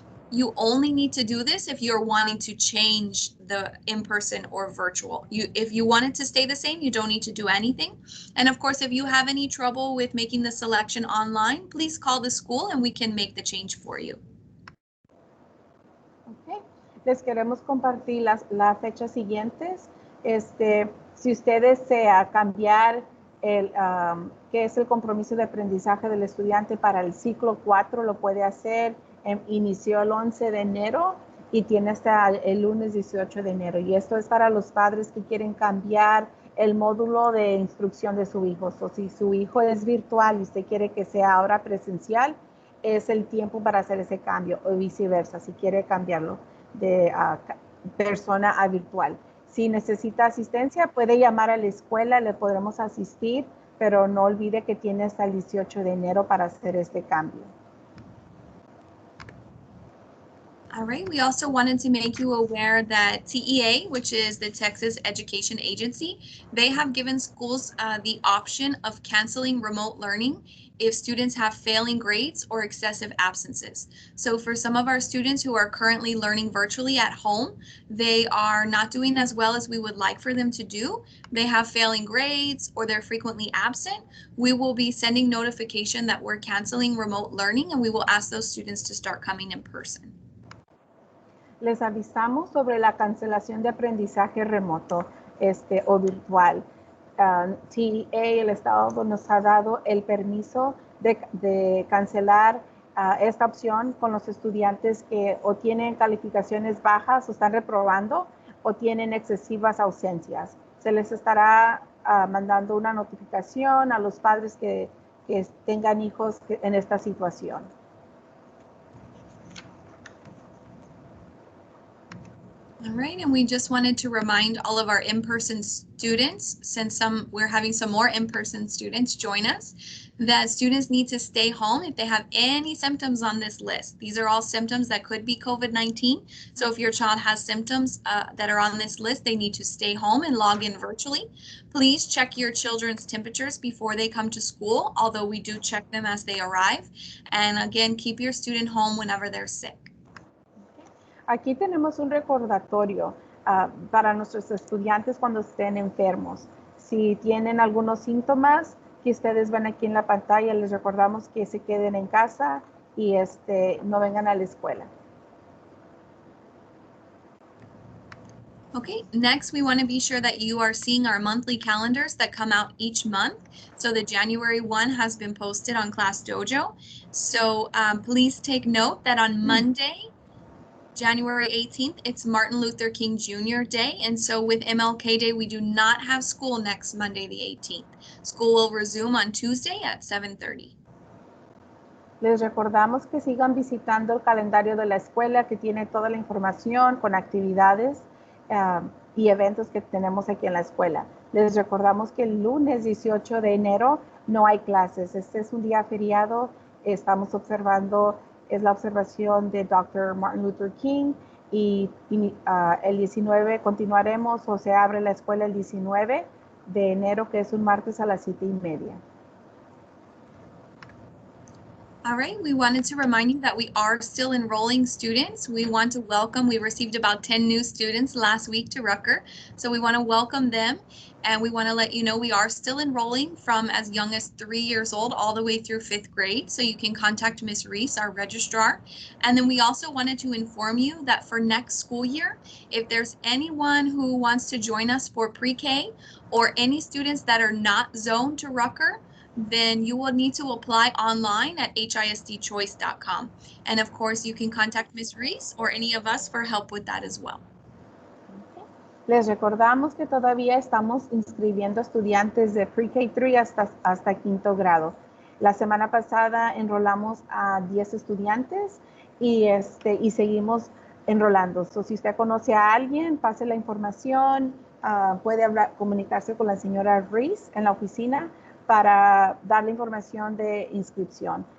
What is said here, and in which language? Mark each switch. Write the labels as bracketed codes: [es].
[en] You only need to do this if you're wanting to change the in-person or virtual. If you want it to stay the same, you don't need to do anything. And of course, if you have any trouble with making the selection online, please call the school and we can make the change for you. Okay. [es] Les queremos compartir las fechas siguientes. Si usted desea cambiar qué es el compromiso de aprendizaje del estudiante para el ciclo 4, lo puede hacer. Inició el 11 de enero y tiene hasta el lunes 18 de enero. Y esto es para los padres que quieren cambiar el módulo de instrucción de su hijo. O si su hijo es virtual y usted quiere que sea ahora presencial, es el tiempo para hacer ese cambio, o viceversa, si quiere cambiarlo de persona a virtual. Si necesita asistencia, puede llamar a la escuela, le podremos asistir, pero no olvide que tiene hasta el 18 de enero para hacer este cambio. [en] All right, we also wanted to make you aware that TEA, which is the Texas Education Agency, they have given schools the option of canceling remote learning if students have failing grades or excessive absences. So for some of our students who are currently learning virtually at home, they are not doing as well as we would like for them to do. They have failing grades or they're frequently absent. We will be sending notification that we're canceling remote learning and we will ask those students to start coming in person. [es] Les avisamos sobre la cancelación de aprendizaje remoto o virtual. TEA, el Estado nos ha dado el permiso de cancelar esta opción con los estudiantes que o tienen calificaciones bajas o están reprobando o tienen excesivas ausencias. Se les estará mandando una notificación a los padres que tengan hijos en esta situación. [en] All right, and we just wanted to remind all of our in-person students, since we're having some more in-person students join us, that students need to stay home if they have any symptoms on this list. These are all symptoms that could be COVID-19. So if your child has symptoms that are on this list, they need to stay home and log in virtually. Please check your children's temperatures before they come to school, although we do check them as they arrive. And again, keep your student home whenever they're sick. [es] Aquí tenemos un recordatorio para nuestros estudiantes cuando estén enfermos. Si tienen algunos síntomas que ustedes ven aquí en la pantalla, les recordamos que se queden en casa y no vengan a la escuela. [en] Okay, next we want to be sure that you are seeing our monthly calendars that come out each month. So the January one has been posted on Class Dojo. So please take note that on Monday, January 18th, it's Martin Luther King Jr. Day. And so with MLK Day, we do not have school next Monday, the 18th. School will resume on Tuesday at 7:30. [es] Les recordamos que sigan visitando el calendario de la escuela que tiene toda la información con actividades y eventos que tenemos aquí en la escuela. Les recordamos que el lunes 18 de enero no hay clases. Este es un día feriado. Estamos observando, es la observación de Dr. Martin Luther King y el 19 continuaremos o se abre la escuela el 19 de enero, que es un martes a las 7:30. [en] All right, we wanted to remind you that we are still enrolling students. We want to welcome, we received about 10 new students last week to Rucker. So we want to welcome them and we want to let you know we are still enrolling from as young as 3 years old all the way through 5th grade. So you can contact Ms. Reese, our registrar. And then we also wanted to inform you that for next school year, if there's anyone who wants to join us for pre-K or any students that are not zoned to Rucker, then you will need to apply online at hisdchoice.com. And of course, you can contact Ms. Reese or any of us for help with that as well. [es] Les recordamos que todavía estamos inscribiendo estudiantes de Pre-K3 hasta quinto grado. La semana pasada enrolamos a 10 estudiantes y seguimos enrolando. So, si usted conoce a alguien, pase la información, puede comunicarse con la señora Reese en la oficina para dar la información de inscripción.